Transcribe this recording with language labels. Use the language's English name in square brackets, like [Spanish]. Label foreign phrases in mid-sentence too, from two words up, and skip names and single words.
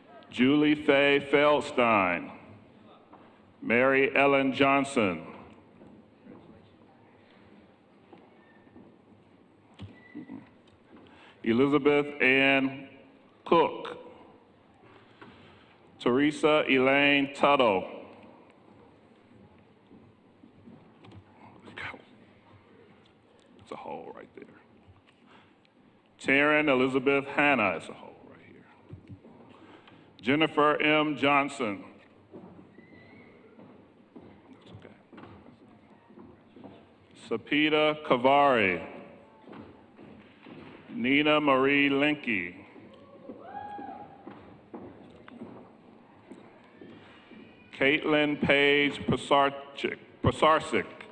[English] Julie Faye Feldstein, Mary Ellen Johnson, Elizabeth Ann Cook, Teresa Elaine Tuttle, it's a hole right there. Taryn Elizabeth Hannah, it's a hole right here. Jennifer M. Johnson. That's okay. Sapita Kavari. Nina Marie Linke. Caitlin Paige Pasarczyk.